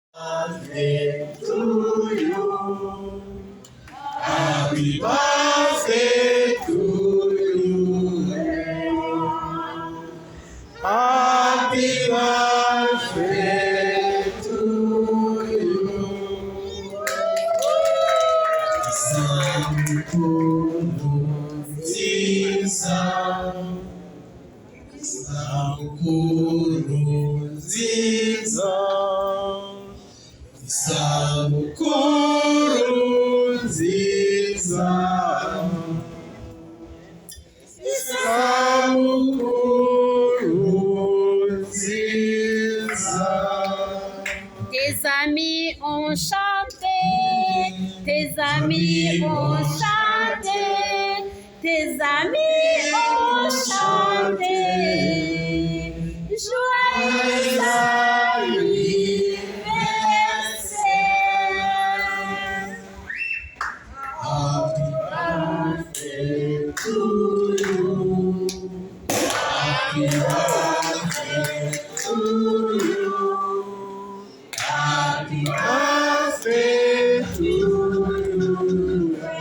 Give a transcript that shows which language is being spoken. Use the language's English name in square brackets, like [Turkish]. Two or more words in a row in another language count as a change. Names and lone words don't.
[English] birthday to you. Happy birthday to you. Happy birthday to you. [Kinyarwanda] Nziza, isabukuru nziza, isabukuru nziza, isabukuru nziza. [French] Tes amis ont chanté, tes amis ont chanté, tes amis ont chanté. Joyeux anniversaire. [English] Happy birthday to you. Happy birthday to you. Happy birthday to you.